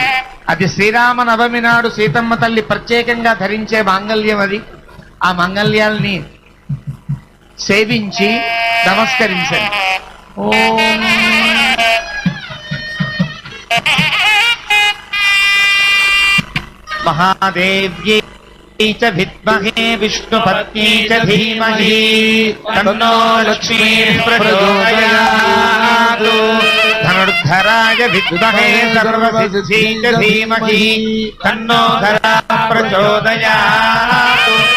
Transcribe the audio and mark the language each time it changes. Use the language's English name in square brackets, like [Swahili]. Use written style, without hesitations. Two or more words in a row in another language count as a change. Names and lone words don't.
[Telugu] అది శ్రీరామ నవమి నాడు సీతమ్మ తల్లి ప్రత్యేకంగా ధరించే మాంగళ్యం అది. ఆ మాంగళ్యాల్ని సేవించి నమస్కరించండి. [Sanskrit] ఓం మహాదేవ్యే च विद्महे विष्णुपत्नी च धीमहि तन्नो लक्ष्मी प्रचोदयात् धनुर्धराय विद्महे सर्वसिद्धि च धीमहि तन्नो धरा प्रचोदयात्